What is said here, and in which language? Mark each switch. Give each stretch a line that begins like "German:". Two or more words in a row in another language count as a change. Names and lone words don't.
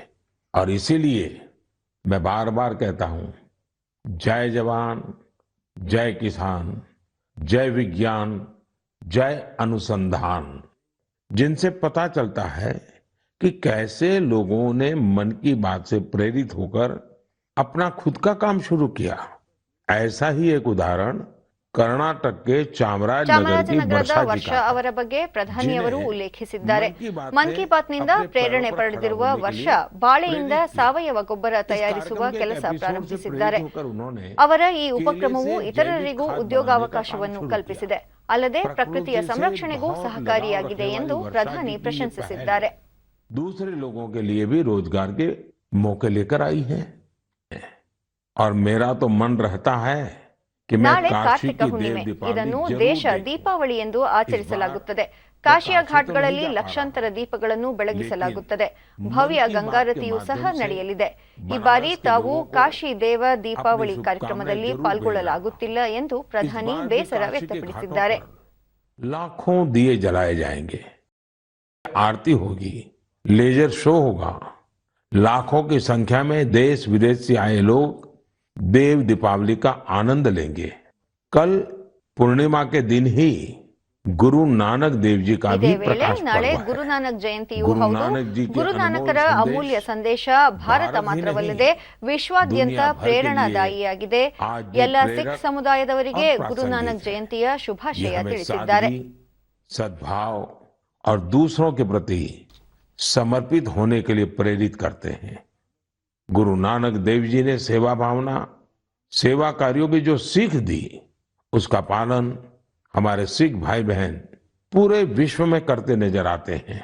Hindi: और इसीलिए मैं बार बार कहता हूं, जय जवान, जय किसान, जय विज्ञान, जय अनुसंधान। जिनसे पता चलता है कि कैसे लोगों ने मन की बात से प्रेरित होकर अपना खुद का काम शुरू किया। ऐसा ही एक उदाहरण कर्नाटक के चामराजनगर की
Kannada: ಚಾಮರಾಜನಗರದ
Hindi: वर्षा जी
Kannada: ವರ್ಷ
Hindi: का है।
Kannada: ಅವರ ಬಗ್ಗೆ ಪ್ರಧಾನಿಯವರು
Hindi: जिन्हें
Kannada: ಉಲ್ಲೇಖಿಸಿದ್ದಾರೆ.
Hindi: मन की बात
Kannada: ಮನ್ ಕಿ ಬಾತ್ ನಿಂದ
Hindi: अपने
Kannada: ಪ್ರೇರಣೆ
Hindi: पैरों पर
Kannada: ಪಡೆದಿರುವ
Hindi: खड़ा होने के
Kannada: ವರ್ಷ
Hindi: लिए
Kannada: ಬಾಳೆಯಿಂದ
Hindi: प्रेरित किया।
Kannada: ಸಾವಯವ ಗೊಬ್ಬರ
Hindi: इस
Kannada: ತಯಾರಿಸುವ
Hindi: कार्यक्रम के
Kannada: ಕೆಲಸ
Hindi: एपिसोड से
Kannada: ಪ್ರಾರಂಭಿಸಿದ್ದಾರೆ.
Hindi: प्रेरित होकर उन्होंने
Kannada: ಅವರ ಈ
Hindi: केले
Kannada: ಉಪಕ್ರಮವು
Hindi: से
Kannada: ಇತರರಿಗೂ
Hindi: जैविक खाद
Kannada: ಉದ್ಯೋಗಾವಕಾಶವನ್ನು
Hindi: बनाने का काम शुरू
Kannada: ಕಲ್ಪಿಸಿದೆ. ಅಲ್ಲದೆ
Hindi: प्रकृति
Kannada: ಪ್ರಕೃತಿಯ
Hindi: से
Kannada: ಸಂರಕ್ಷಣೆಗೂ
Hindi: बहुत
Kannada: ಸಹಕಾರಿಯಾಗಿದೆ
Hindi: लगाव
Kannada: ಎಂದು
Hindi: रखने वाली
Kannada: ಪ್ರಧಾನಿ
Hindi: वर्षा जी की ये
Kannada: ಪ್ರಶಂಸಿಸಿದ್ದಾರೆ.
Hindi: पहल दूसरे लोगों के लिए भी रोजगार के मौके लेकर आई है। और मेरा तो मन रहता है कि मैं
Kannada: ನಾಳೆ
Hindi: काशी
Kannada: ಕಾರ್ತಿಕ
Hindi: की
Kannada: ಹುಣ್ಣಿಮೆ.
Hindi: देव दीपावली
Kannada: ಇದನ್ನು
Hindi: जरूर
Kannada: ದೇಶ
Hindi: देखूं।
Kannada: ದೀಪಾವಳಿ ಎಂದು ಆಚರಿಸಲಾಗುತ್ತದೆ.
Hindi: मैं
Kannada: ಕಾಶಿಯ
Hindi: काशी तो
Kannada: ಘಾಟ್ಗಳಲ್ಲಿ
Hindi: नहीं जा पा
Kannada: ಲಕ್ಷಾಂತರ
Hindi: रहा।
Kannada: ದೀಪಗಳನ್ನು ಬೆಳಗಿಸಲಾಗುತ್ತದೆ.
Hindi: लेकिन
Kannada: ಭವ್ಯ
Hindi: मन की
Kannada: ಗಂಗಾರತಿಯೂ
Hindi: बात के
Kannada: ಸಹ
Hindi: माध्यम से
Kannada: ನಡೆಯಲಿದೆ. ಈ ಬಾರಿ
Hindi: बनारस के
Kannada: ತಾವು
Hindi: लोगों को
Kannada: ಕಾಶಿ ದೇವ ದೀಪಾವಳಿ
Hindi: अपनी
Kannada: ಕಾರ್ಯಕ್ರಮದಲ್ಲಿ
Hindi: शुभकामनाएं जरूर
Kannada: ಪಾಲ್ಗೊಳ್ಳಲಾಗುತ್ತಿಲ್ಲ ಎಂದು
Hindi: इस
Kannada: ಪ್ರಧಾನಿ
Hindi: बार भी
Kannada: ಬೇಸರ
Hindi: काशी के घाटों
Kannada: ವ್ಯಕ್ತಪಡಿಸಿದ್ದಾರೆ.
Hindi: पर लाखों दिए जलाए जाएंगे, आरती होगी,
English: laser show
Hindi: होगा, लाखों की संख्या में देश विदेश से आए लोग देव दीपावली का आनंद लेंगे। कल पूर्णिमा के दिन ही गुरु नानक देव जी का
Kannada: ಇದೇ
Hindi: भी
Kannada: ವೇಳೆ
Hindi: प्रकाश
Kannada: ನಾಳೆ
Hindi: पर्व है।
Kannada: ಗುರುನಾನಕ್ ಜಯಂತಿಯೂ ಗುರು ಹೌದು.
Hindi: नानक जी के
Kannada: ಗುರುನಾನಕರ
Hindi: ಅನುಮೋಲ್
Kannada: ಅಮೂಲ್ಯ ಸಂದೇಶ ಸಂದೇಶ ಭಾರತ
Hindi: ಭಾರತ ही
Kannada: ಮಾತ್ರವಲ್ಲದೆ
Hindi: नहीं,
Kannada: ವಿಶ್ವಾದ್ಯಂತ
Hindi: दुनिया भर के
Kannada: ಪ್ರೇರಣಾದಾಯಿಯಾಗಿದೆ.
Hindi: लिए आज भी
Kannada: ಎಲ್ಲ
Hindi: प्रेरक
Kannada: ಸಿಖ್ ಸಮುದಾಯದವರಿಗೆ
Hindi: और
Kannada: ಗುರುನಾನಕ್
Hindi: प्रासंगिक है।
Kannada: ಜಯಂತಿಯ
Hindi: ये
Kannada: ಶುಭಾಶಯ
Hindi: हमें
Kannada: ತಿಳಿಸಿದ್ದಾರೆ.
Hindi: सादगी, सद्भाव और दूसरों के प्रति समर्पित होने के लिए प्रेरित करते हैं। गुरु नानक देव जी ने सेवा भावना, सेवा कार्यों की जो सीख दी, उसका पालन हमारे सिख भाई बहन पूरे विश्व में करते नजर आते हैं।